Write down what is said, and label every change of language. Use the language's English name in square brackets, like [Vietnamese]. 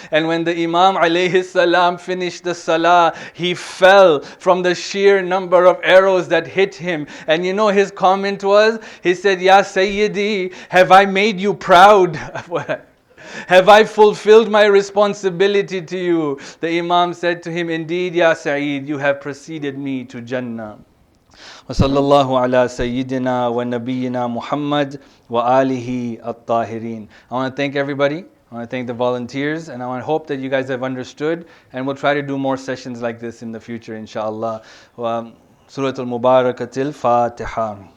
[English] And when the Imam alayhi salam finished the Salah, he fell from the sheer number of arrows that hit him. And you know his comment was, he said, Ya Sayyidi, have I made you proud? Have I fulfilled my responsibility to you? The Imam said to him, indeed, Ya Sa'id, you have preceded me to Jannah. [Arabic] وصلى الله على سيدنا ونبينا محمد وآله الطاهرين. [English] I want to thank everybody. I want to thank the volunteers, and I want to hope that you guys have understood, and we'll try to do more sessions like this in the future, inshallah. Surah Al-Mubarakatil Fatiha.